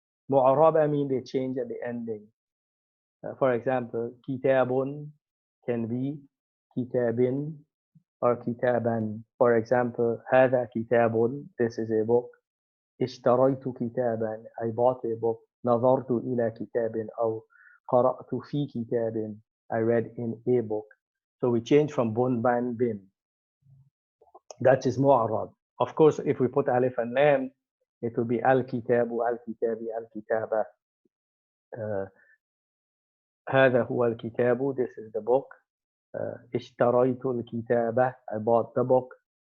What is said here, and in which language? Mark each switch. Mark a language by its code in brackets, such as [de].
[en] Mu'raba means they change at the ending. For example, kitabun can be kitabin or kitaban. For example, [ar] هذا كتاب, [en] this is a book. [ar] اشتريت كتابا, [en] I bought a book. [ar] نظرت إلى كتاب أو قرأت في كتاب, [en] I read in a book. So we change from bun, ban, bin. That is mu'rab. Of course, if we put alif and lam, it will be al-kitabu, al-kitabi, al-kitaba. [ar] هذا هو الكتاب, [en] this is the book. [ar] اشتريت الكتاب, [en] I bought the book.